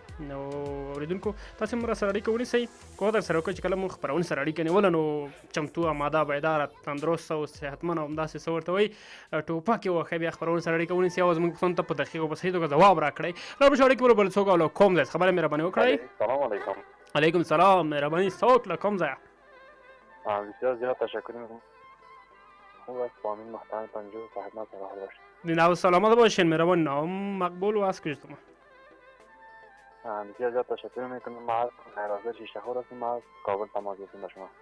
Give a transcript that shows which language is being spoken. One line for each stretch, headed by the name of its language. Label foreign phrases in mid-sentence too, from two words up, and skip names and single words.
Pashto: نو اورېدونکو تاسې هم راسره اړیکه ونیسئ. کوښښ در سره وکړئ چې کله مونږ خپرونې سره اړیکه نیوله نو چمتو، اماده، بیداره، تندرسته او صحتمند او همداسې څه ورته وایي ټوپکې وښه بیا خپرونې سره اړیکه ونیسئ او زموږ پوښتنو ته په دقیق او په صحیح توګه ځواب راکړئ. لاړ به شو اړیکې ولو بل څوک او له کوم ځای خبره مهرباني وکړئ. سلام علیکم. علیکم سلام. مهرباني څوک له کوم ځایه؟
Persian: بسیار زیاد تشکر میکنم. خوب است، با امین محترم پنجو صاحب سلام باشید. نو سلامت باشین. مهربان. نام مقبول و از کجا؟ بسیار زیاد تشکر میکنم. ما از خیرازه شیشه خور هستیم، از کابل تماس گرفتیم به شما.